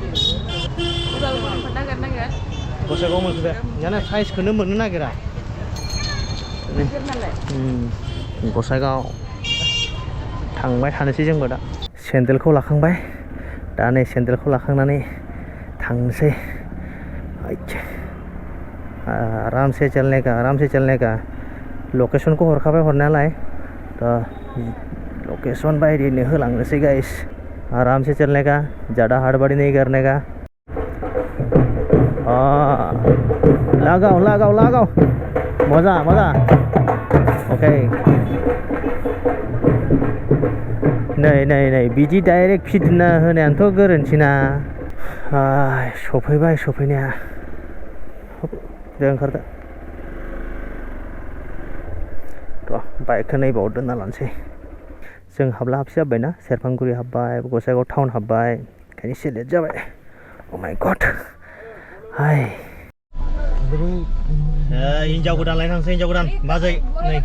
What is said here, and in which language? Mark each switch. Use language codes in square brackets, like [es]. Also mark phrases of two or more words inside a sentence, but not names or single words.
[brx] गसाइगाव मोनफैबाय जाना साइजखौनो मोननो नागिरा गसाइगाव थांबाय थानोसै जोंबो दा सेन्देलखौ लाखांबाय दा नै सेन्देलखौ लाखांनानै थांनोसै [hi] आरामसे चलने का [brx] लकेसनखौ हरखाबाय हरनायालाय दा लकेसन बायदिनो होलांनोसै गाइस [hi] आरामसे चलने का ज़्यादा हड़बड़ी नहीं करने का लगाओ मजा [brx] ओके नै बिदि डाइरेक्ट फिदिंना होनायानोथ' गोरोन्थिना सफैबाय सफैनाया दे ओंखारदो र' बाइकखौ नैबाव दोनना लानोसै जों हाबला हाबसि जाबायना सेरफांगुरि हाबबाय गसाइगाव टाउन हाबबाय ओंखायनो एसे लेट जाबाय [en] oh my god [brx] हाय हिन्जाव गोदान लायनांसै हिन्जाव गोदान बाजै नै